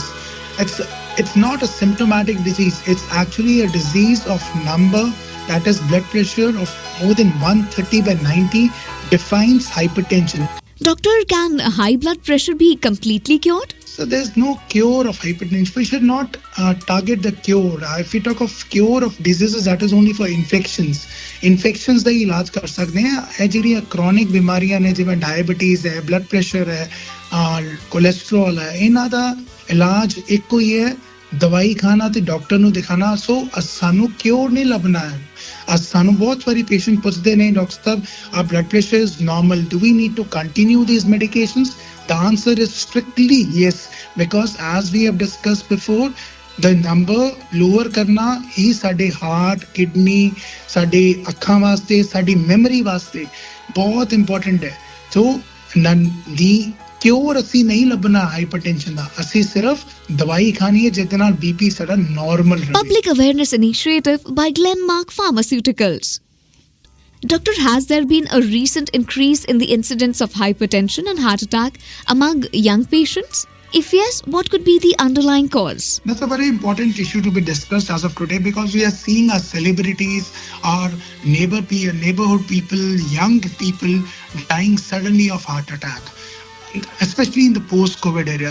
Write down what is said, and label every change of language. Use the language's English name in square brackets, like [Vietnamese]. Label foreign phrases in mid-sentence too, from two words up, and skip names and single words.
[English] It's not a symptomatic disease. It's actually a disease of number, that is blood pressure of more than 130/90 defines hypertension. Doctor, can high blood pressure be completely cured? So there's no cure of hypertension. We should not target the cure. If we talk of cure of diseases, that is only for infections. [Punjabi] Infections ਦਾ ਇਲਾਜ ਕਰ ਸਕਦੇ ਹਾਂ। ਇਹ ਜਿਹੜੀਆਂ chronic ਬਿਮਾਰੀਆਂ ਨੇ, ਜਿਵੇਂ ਡਾਇਬੀਟੀਜ਼ ਹੈ, ਬਲੱਡ ਪ੍ਰੈਸ਼ਰ ਹੈ, ਕੋਲੇਸਟ੍ਰੋਲ ਹੈ, ਇਹਨਾਂ ਦਾ ਇਲਾਜ ਇੱਕੋ ਹੀ ਹੈ, ਦਵਾਈ ਖਾਣਾ ਤੇ ਡਾਕਟਰ ਨੂੰ ਦਿਖਾਣਾ। ਸੋ ਸਾਨੂੰ ਕਿਉਰ ਨਹੀਂ ਲੱਭਣਾ ਹੈ। ਸਾਨੂੰ ਬਹੁਤ ਵਾਰੀ ਪੇਸ਼ੈਂਟ ਪੁੱਛਦੇ ਨੇ, ਡਾਕਟਰ ਸਾਹਿਬ, [English] our blood pressure is normal, do we need to continue these medications? The answer is strictly yes, because as we have discussed before, the number [Punjabi] lower ਕਰਨਾ ਹੀ ਸਾਡੇ ਹਾਰਟ, ਕਿਡਨੀ, ਸਾਡੇ ਅੱਖਾਂ ਵਾਸਤੇ, ਸਾਡੀ ਮੈਮਰੀ ਵਾਸਤੇ ਬਹੁਤ ਇੰਪੋਰਟੈਂਟ ਹੈ। [English] so the cure [Punjabi] ਅਸੀਂ ਨਹੀਂ ਲੱਭਣਾ ਹਾਈਪਰਟੈਂਸ਼ਨ ਦਾ, ਅਸੀਂ ਸਿਰਫ ਦਵਾਈ ਖਾਣੀ ਹੈ ਜਿਹਦੇ ਨਾਲ ਬੀਪੀ ਸਾਡਾ ਨਾਰਮਲ ਰਹੇ। [English] Public awareness initiative by Glenmark Pharmaceuticals. Doctor, has there been a recent increase in the incidence of hypertension and heart attack among young patients? If yes, what could be the underlying cause? That's a very important issue to be discussed as of today, because we are seeing our celebrities, our neighborhood people, young people dying suddenly of heart attack, especially in the post-COVID area.